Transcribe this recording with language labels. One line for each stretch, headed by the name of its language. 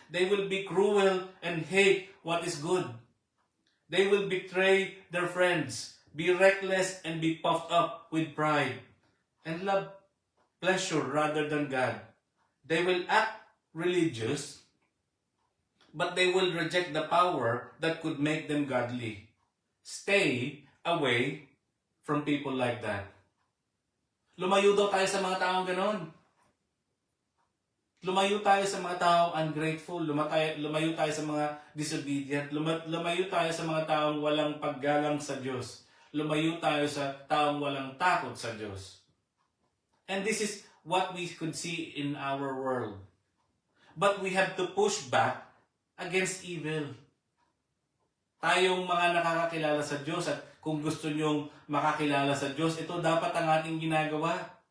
English: They will be cruel and hate what is good. They will betray their friends, be reckless and be puffed up with pride, and love pleasure rather than God. They will act religious, but they will reject the power that could make them godly. Stay away from people like that.
Filipino: Lumayo daw tayo sa mga taong ganon. Lumayo tayo sa mga taong ungrateful, lumayo tayo sa mga disobedient, lumayo tayo sa mga taong walang paggalang sa Diyos. Lumayo tayo sa taong walang takot sa Diyos.
English: And this is what we could see in our world. But we have to push back against evil.
Filipino: Tayong mga nakakakilala sa Diyos, at kung gusto nyong makakilala sa Diyos, ito dapat ang ating ginagawa.